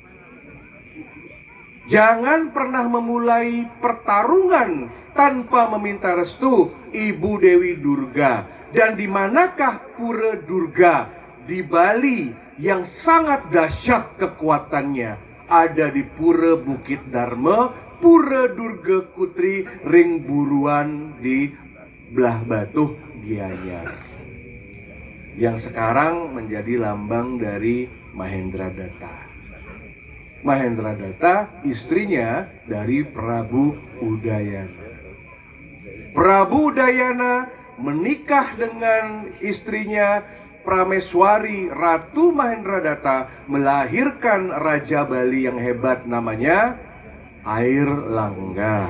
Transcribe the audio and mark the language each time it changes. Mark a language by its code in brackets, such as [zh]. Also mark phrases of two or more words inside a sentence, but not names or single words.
[id] Jangan pernah memulai pertarungan tanpa meminta restu Ibu Dewi Durga. Dan di manakah Pura Durga? Di Bali yang sangat dahsyat kekuatannya. Ada di Pura Bukit Dharma, Pura Durga Kutri, Ring Buruan di Belah Batuh Gianyar. Yang sekarang menjadi lambang dari Mahendradatta. Mahendradatta istrinya dari Prabu Udayana. Prabu Udayana menikah dengan istrinya Prameswari Ratu Mahendradatta, melahirkan Raja Bali yang hebat namanya Airlangga.